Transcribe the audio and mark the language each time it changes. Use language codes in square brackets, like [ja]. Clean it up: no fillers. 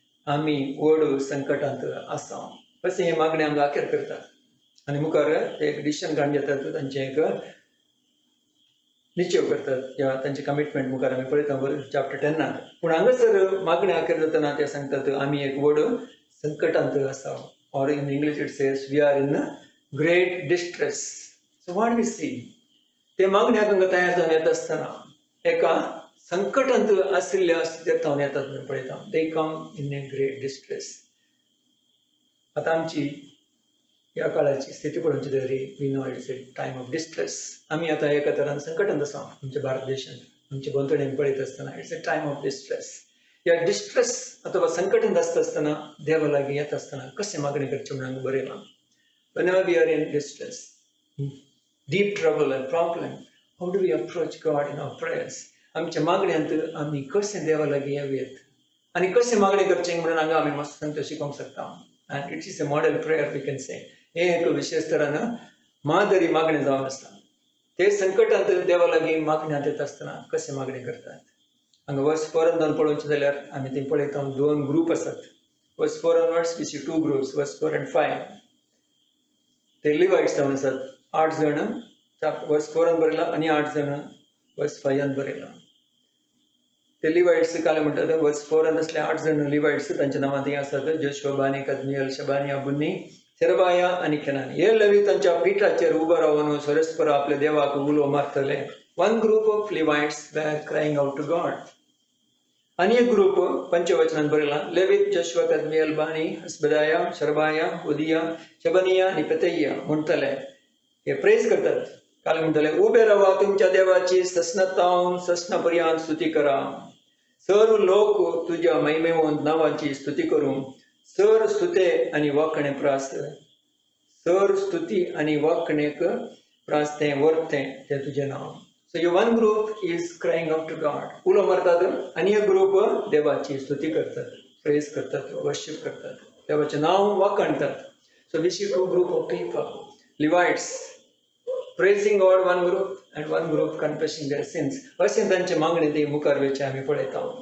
[kok] आमी व्हड संकटांत आसा. अशें हे मागणी आमकां आखेर करतात. आनी मुखार ते एक डिसिशन काडून घेतात, तांचें एक निश्चय करतात किंवा तांचे कमिटमेंट मुखार आमी पळयता चॅप्टर 10. पूण हांगासर मागणी आखेर जातना ते सांगतात आमी एक व्हड संकटांत आसा. [en] Or in English it says we are in great distress. So what we see, [kok] ते मागण्याक हांगा तयार जावन येता आसतना एका संकटांत आशिल्ल्या स्थितींत जावन येतात म्हणून पळयता. [en] They come in a great distress. [kok] आतां आमची ह्या काळाची स्थिती पळोवची तरी [en] We know it's a time of distress. [kok] आमी आतां एका तरान संकटांत आसा आमच्या भारत देशांत. आमचे भोंवतणेन पळयत आसतना [en] It's a time of distress. [kok] ह्या डिस्ट्रेस अथवा संकटांत आसता आसतना देवा लागीं येता आसतना कशें मागणी करचें म्हणून हांगा बरयलां. [en] Whenever we are in distress, deep trouble and problem, how do we approach God in our prayers? [kok] आमच्या मागण्यांत आमी कशें देवा लागीं येवयेत आनी कशें मागणी करचें म्हणून हांगा आमी मस्त शिकोवंक शकता. [en] And it is a model prayer we can say. [kok] हे एक विशेष तरान मादरी मागणी जावन आसता. ते संकटांत देवा लागीं मागण्यांत येता आसतना कशें मागणी करतात. हांगा वर्स 4 जावन पळोवचें जाल्यार आमी थंय पळयता 2 ग्रूप आसात. [en] Verse 4 onwards we see 2 groups, verse 4 and 5. [kok] ते लिवाइट्स जावन आसात. 8 जण वर्स 4 बरयला आनी 8 जण वर्स 5 बरयला. ते लिवाइट्स काले म्हणटात वर्स 4 असले 8 जण लिवाइट्स तांच्या नांवां थंय आसात. जोशुआ, बानी, कदमियल, शबानिया, बुन्नी, शेरबाया आनी केनानी. हे लेवी तांच्या पिठाचेर उबो रावन परस्पर आपल्या देवाक उलो मारतले. [en] One group of Levites were crying out to God. [kok] आनी एक ग्रूप पंचवचनान बरयला. लेवीत, जोशुआ, कदमियल, बानी, हसबदाया, शरबाया, उदिया, शबानिया आनी पेतैया म्हणटले. हे प्रेज करतात. काल म्हणटले उबे रावा तुमच्या देवाची ससनतावन ससनापर्यंत स्तुती करा. सर्व लोक तुझ्या महिमेवंत नावाची स्तुती करूं. सर स्तुते आनी वाखणे प्रास. सर स्तुती आनी वाखणेक प्रास तें वर्तें तें तुजें नांव. [en] So you one group is crying out to God. [kok] उलो मारतात आनी एक ग्रूप देवाची स्तुती करतात, प्रेज करतात, वर्शिप करतात, देवाचें नांव वाखणतात. [en] So we see 2 group of people. Levites praising God, one group, and one group confessing their sins. [kok] अशें तांचे मागणी ती मुखार वेचे आमी पळयता.